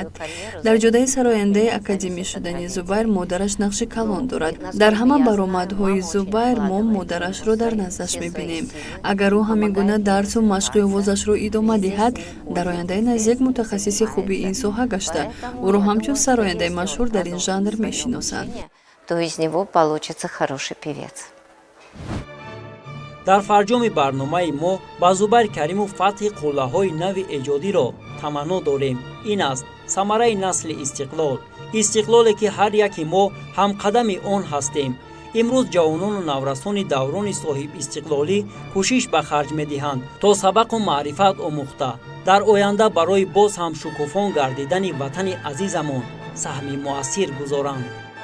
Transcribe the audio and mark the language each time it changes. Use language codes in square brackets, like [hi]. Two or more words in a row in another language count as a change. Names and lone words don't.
[tg] Дар ҷодаи сарояндаи академӣ шудани Зубайр модараш нақши калон дорад. Дар ҳама баромадҳои Зубайр мо модарашро дар наздаш мебинем. Агар ӯ ҳамин гуна дарсу машқи овозашро идома диҳад, дар ояндаи наздик мутахассиси хуби ин соҳа гашта ӯро ҳамчун сарояндаи машҳур дар ин жанр мешиносанд. [ru] То из него получится хороший певец. [tg] дар фарҷоми барномаи мо ба Зубайр Каримов фатҳи қуллаҳои нави эҷодиро таманно дорем. Ин аст самараи насли Истиклол. Истиклоле ки ҳар яки мо ҳамқадами он ҳастем. имрӯз ҷавонону наврасони даврони соҳиб истиқлолӣ кӯшиш ба харҷ медиҳанд то сабақу маърифат омӯхта дар оянда барои боз ҳам шукуфон гардидани ватани азизамон саҳми муассир гузоранд.